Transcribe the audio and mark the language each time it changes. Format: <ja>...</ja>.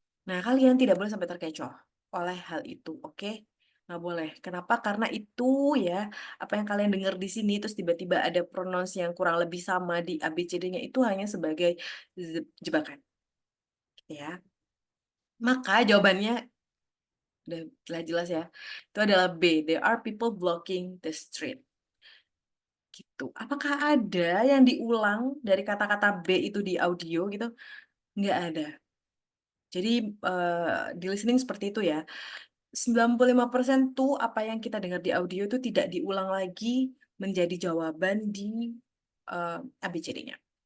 <id>Nah, kalian tidak boleh sampai terkecoh oleh hal itu, oke? Nggak boleh. Kenapa? Karena itu ya, apa yang kalian dengar di sini, terus tiba-tiba ada pronounce yang kurang lebih sama di ABCD-nya itu hanya sebagai jebakan, ya. Maka jawabannya udah jelas ya. Itu adalah B.</id> <en>There are people blocking the street.</en> <id>Gitu. Apakah ada yang diulang dari kata-kata B itu di audio gitu? Nggak ada. Jadi di listening seperti itu ya. 95% tuh apa yang kita dengar di audio itu tidak diulang lagi menjadi jawaban di ABCD-nya.</id>